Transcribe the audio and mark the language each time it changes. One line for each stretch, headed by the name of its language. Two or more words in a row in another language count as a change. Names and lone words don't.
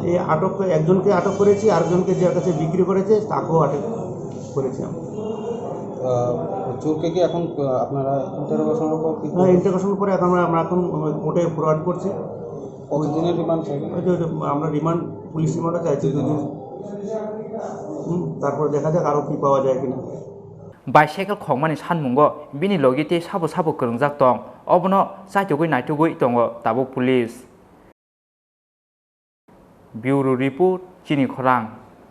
Bangla: এই একজনকে আটক করেছি, আরেকজনকে যার কাছে বিক্রি করেছে তাকেও আটক করেছি আমরা। চোরকে কি এখন আপনারা ইন্টারোগেশনের পর ইন্টারোগেশনের পরে এখন আমরা এখন কোর্টে ফরওয়ার্ড করছি। কতদিনের রিমান্ড চাইবেন? আমরা রিমান্ড পুলিশ রিমান্ডও চাইছি 2 দিন। তারপরে দেখা যাক আরও কি পাওয়া যায় কিনা।
Kok Borok: बाइसाइकेल खकमानि सानमुंगो बिनि लगिते साबो साबो गोरोंजाक दं अबनो जायथुगै नायथुगै दङ दाबो पुलिस।
English: bureau report
Kok Borok: चिनि खरां।